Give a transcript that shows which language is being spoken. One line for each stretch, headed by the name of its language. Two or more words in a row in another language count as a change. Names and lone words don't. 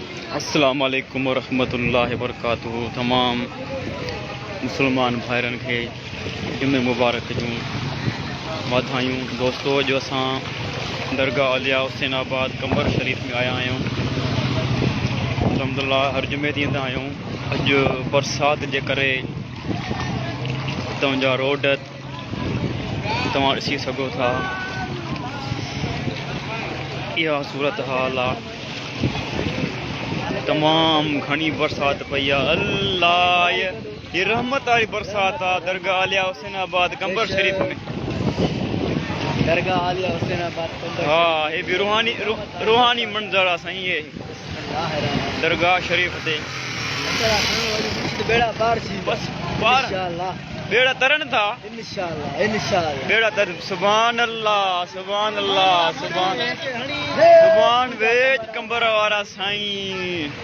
Arabic: السلام عليكم ورحمة الله وبركاته.
Sindhi: तमाम मुसलमान भाइरन खे जुमे मुबारक जूं वाधायूं। दोस्तों, जो असां दरगाह औलिया हुसैनाबाद कंबर शरीफ में आया आहियूं। अल्हम्दुलिल्लाह हर जुमे ते ईंदा आहियूं। अॼु बरसात जे करे हितां जा रोड तव्हां ॾिसी सघो था। इहा सूरत हाल आहे। तमाम घनी बरसात पई आहे। अल्लाह, ये रहमत वाली बरसात आहे। दरगाह आलिया हुसैनाबाद कंबर शरीफ में। दरगाह आलिया हुसैनाबाद हाँ, ये भी रूहानी मंजर आहे साईं। ये दरगाह शरीफ ते बेड़ा पार थी। बस पार इंशाअल्लाह बेड़ा तरन था। इंशाअल्लाह बेड़ा तर।
Arabic: سبحان الله، سبحان الله,
Sindhi: सुभान वेज कंबर वारा साईं।